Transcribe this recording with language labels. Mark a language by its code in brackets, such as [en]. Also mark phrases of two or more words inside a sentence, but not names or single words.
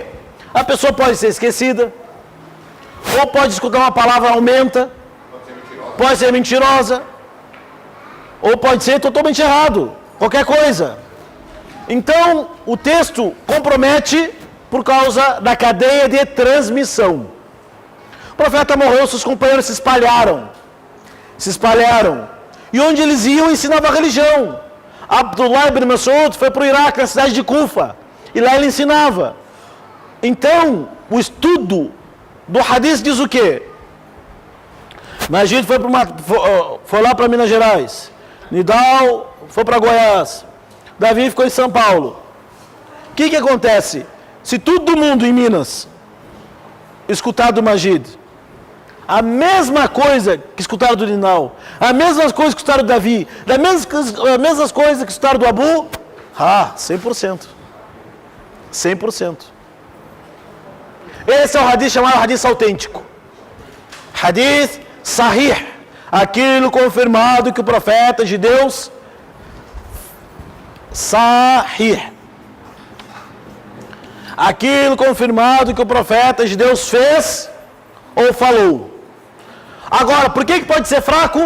[pt] A pessoa pode ser esquecida, ou pode escutar uma palavra aumenta, pode ser mentirosa, ou pode ser totalmente errado, qualquer coisa. Então, o texto compromete por causa da cadeia de transmissão. O profeta morreu, seus companheiros se espalharam. E onde eles iam, ensinava a religião. Abdullah ibn Mas'ud foi para o Iraque, na cidade de Kufa. E lá ele ensinava. Então, o estudo do hadith diz o quê? Majid foi lá para Minas Gerais. Nidal foi para Goiás. Davi ficou em São Paulo. O que acontece? Se todo mundo em Minas escutar do Majid, a mesma coisa que escutaram do Nidal, a mesma coisa que escutaram do Davi, as mesmas coisas que escutaram do Abu, 100%. 100%. Esse é o hadith chamado hadith autêntico. [ar] حديث صحيح. [pt] Aquilo confirmado que o profeta de Deus sahih. Aquilo confirmado que o profeta de Deus fez ou falou. Agora, por que pode ser fraco?